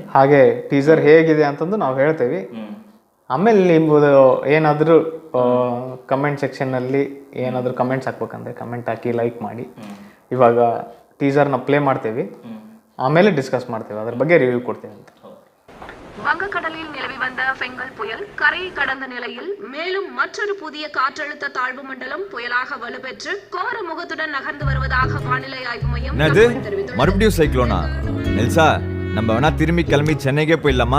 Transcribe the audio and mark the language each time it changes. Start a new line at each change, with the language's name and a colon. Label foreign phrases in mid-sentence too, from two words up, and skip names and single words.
Kannada: ಹಾಗೆ ಟೀಸರ್ ಹೇಗಿದೆ ಅಂತಂದು ನಾವು ಹೇಳ್ತೇವೆ. ಆಮೇಲೆ ನಿಮ್ಮದು ಏನಾದರೂ
English: comment section
Kannada: ಏನಾದರೂ ಕಮೆಂಟ್ಸ್ ಹಾಕ್ಬೇಕಂದ್ರೆ ಕಮೆಂಟ್ ಹಾಕಿ ಲೈಕ್ ಮಾಡಿ. ಇವಾಗ
English: teaser play
Kannada: ಮಾಡ್ತೇವೆ, ಆಮೇಲೆ ಡಿಸ್ಕಸ್ ಮಾಡ್ತೇವೆ, ಅದ್ರ ಬಗ್ಗೆ ರಿವ್ಯೂ ಕೊಡ್ತೇವೆ ಅಂತ.
Tamil: வங்கக்கடலில் நிலவி வந்த பெங்கல் புயல் கரையை கடந்த நிலையில் மேலும் மற்றொரு புதிய காற்றழுத்த தாழ்வு மண்டலம் புயலாக வலுப்பெற்று கோர முகத்துடன் நகர்ந்து வருவதாக வானிலை ஆய்வு மையம் தெரிவித்துள்ளது. மறுபடியும் சைக்ளோனா? நெல்சா, நம்ம வேணா திரும்பி கிளம்பி சென்னைக்கே போயிடலாமா?